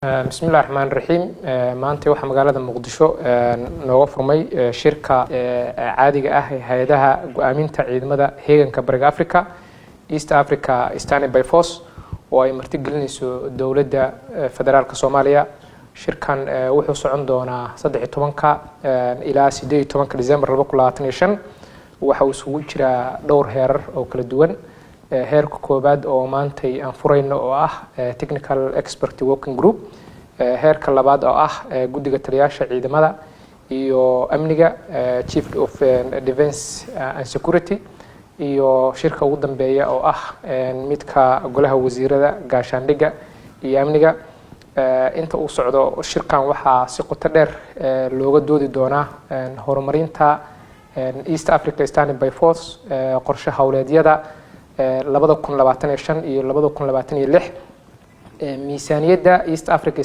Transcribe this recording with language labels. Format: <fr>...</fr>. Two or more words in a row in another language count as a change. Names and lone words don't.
<ar>بسم الله الرحمن الرحيم</ar> <so>maanta waxa magaalada Muqdisho nooga furmay shirka caadiga ah ee hay'adaha go'aaminta ciidamada heeganka Bariga Afrika East Africa Standby Force oo ay marti gelinayso dawladda federaalka Soomaaliya shirkan wuxuu socon doonaa 13 ilaa 18 December 2025 waxa uu isugu jira dhowr heerar oo kala duwan heerka koobaad oo maantay aan furayno oo ah</so> <en>technical expert working group</en> <so>heerka labaad oo ah guddiga taliyaasha ciidamada iyo amniga</so> <en>chief of defense and security</en> <so>iyo shirka ugu dambeeya oo ah midka golaha wasiirada gaashaandhigga iyo amniga inta uu socdo shirkan waxa si qoto dheer looga doodi doonaa horumarinta East Africa Standby Force qorshe hawleedyada 2025 iyo 2026 miisaaniyadda East Africa</so>